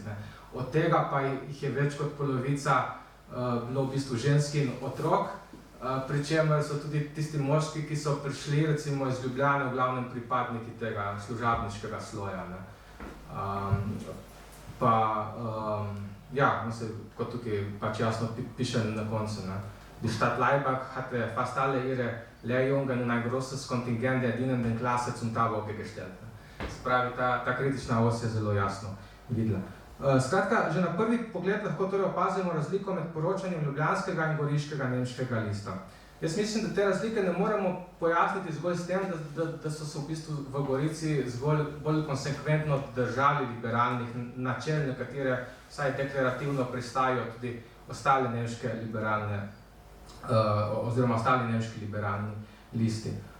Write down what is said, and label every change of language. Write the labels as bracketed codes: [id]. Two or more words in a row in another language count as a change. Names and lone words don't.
[sl] Od tega pa jih je več kot polovica bilo v bistvu ženski in otrok, pri čemer so tudi tisti moški, ki so prišli recimo iz Ljubljane, v glavnem pripadniki tega služabniškega sloja. Kot tukaj pač jasno piše na koncu. [de] Die Stadt Laibach hatte fast alle ihre Lehrjungen in ein großes Kontingent der dienenden Klasse zum Tabor gestellt. [sl] Spravi, ta kritična os je zelo jasno videla. Skratka, že na prvi pogled lahko torej opazimo razliko med poročanjem ljubljanskega in goriškega nemškega lista. Jaz mislim, da te razlike ne moremo pojasniti zgolj s tem, da so se v bistvu v Gorici zgolj bolj konsekventno držali liberalnih načel, na katere vsaj deklarativno pristajajo tudi ostale nemške liberalne oziroma ostali nemški liberalni listi.